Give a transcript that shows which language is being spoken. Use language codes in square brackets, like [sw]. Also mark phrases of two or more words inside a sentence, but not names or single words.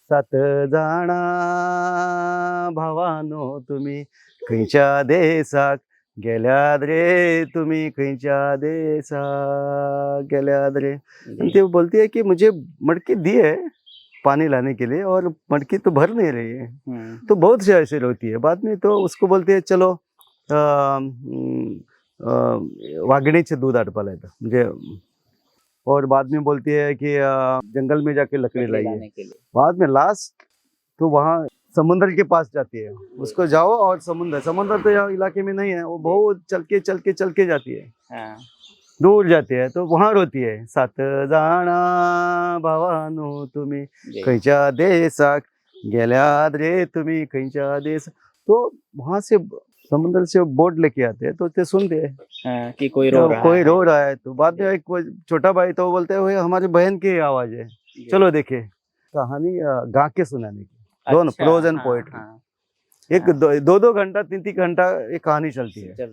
[kok] सात जाणा भावानो तुम्ही खंयच्या देशाक गेल्यात रे, तुम्ही खंयच्या देशाक गेल्यात रे. [mr] आणि ते [hi] बोलती है कि मुझे मटकी दी है पानी लाने के लिए और मटकी तो भर नहीं रही है. तो बहुत से ऐसे होती है. बाद में तो उसको बोलते हैं चलो [mr] वाघिणीचे दूध आटपायला येतं म्हणजे. [hi] और बाद में बोलती है कि जंगल में जाके लकड़ी लाइए. बाद में लास्ट तो वहाँ समुद्र के पास जाती है. उसको जाओ और समुद्र तो यहाँ इलाके में नहीं है. वो बहुत चल के जाती है. दूर जाती है तो वहाँ रोती है. [kok] सात जाणा भावानो तुम्ही खंयच्या देशाक गेल्यात रे, तुम्ही खंयच्या देश. [hi] तो वहाँ से समुद्र से बोट लेके आते हैं तो ते सुनते हैं कि कोई रो रहा है. तो बाद में एक छोटा भाई तो बोलते हैं हमारी बहन की आवाज है, चलो देखे. कहानी गा के सुनाने की. दोनों [en] prose and poetry. [hi] एक दो घंटा 3 घंटा एक कहानी चलती है.